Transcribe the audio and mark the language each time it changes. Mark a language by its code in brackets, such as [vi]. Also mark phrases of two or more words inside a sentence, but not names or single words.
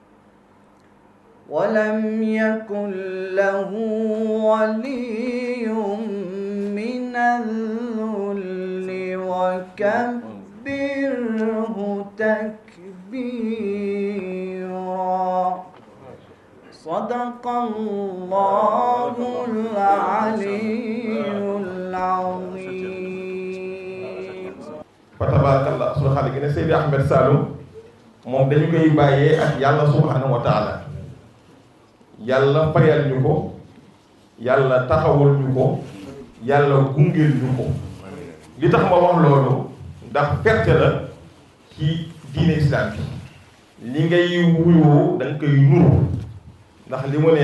[ar] ولم يكن له ولي من الذل وكبره تكبيرا صدق الله العلي العظيم. فتبارك الله سبحانه وتعالى سيدي أحمد سالم [wo] moom dañu koy bàyyee ak yàlla [ar] سبحانه وتعالى [wo] yàlla fayal ñu ko yàlla taxawul ñu ko yàlla gungeel ñu ko li tax ma wax loolu ndax perte la ci diine islam bi li ngay wuyoo da nga koy nuru ndax li mu ne